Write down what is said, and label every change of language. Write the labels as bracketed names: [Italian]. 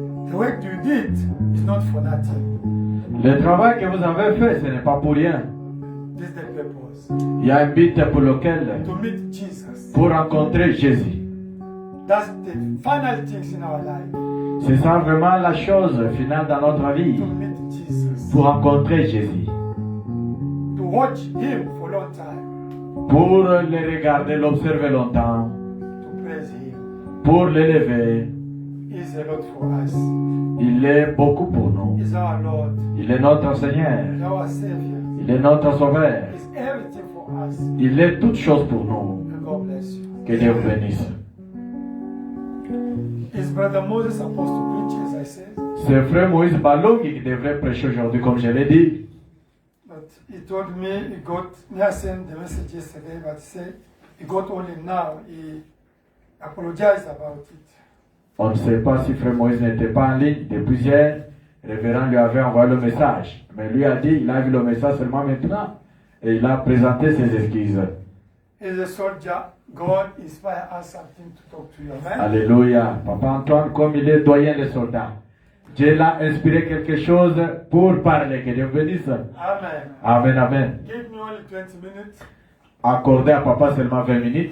[English] The work you did is not for nothing. [French] Le travail que vous avez fait, ce n'est pas pour rien. [English] This is the purpose. [French] Il y a un but pour lequel, [English] To meet Jesus. [French] pour rencontrer Jésus. [English] That's the final things in our life. [French] C'est ça vraiment la chose finale dans notre vie. [English] To meet Jesus. [French] Pour rencontrer Jésus. [English] To watch Him for a long time. [French] Pour le regarder, l'observer longtemps. [English] To praise Him. [French] Pour l'élever. [English] He's a lot for us. [French] Il est beaucoup pour nous. [English] He's our Lord. [French] Il est notre Seigneur. [English] He's our Savior. [French] Il est notre Sauveur. [English] He's everything for us. [French] Il est toute chose pour nous. [English] And God bless you. [French] Que Dieu vous bénisse. [English] Is Brother Moses supposed to preach, as I said? [French] C'est frère Moïse Balongi qui devrait prêcher aujourd'hui, comme je l'ai dit. [English] But he told me he got, I sent the message yesterday, but he said he got only now. He apologized about it. [French] On ne sait pas si frère Moïse n'était pas en ligne. Depuis hier, le révérend lui avait envoyé le message. Mais lui a dit, il a vu le message seulement maintenant. Et il a présenté ses excuses. [English] He's a soldier. God inspire us something to talk to you. Amen. [French] Alléluia. Papa Antoine, comme il est doyen des soldats, Dieu l'a inspiré quelque chose pour parler. Que Dieu vous bénisse. Amen. Amen, amen. [English] Give me only 20 minutes. [French] Accordez à papa seulement 20 minutes.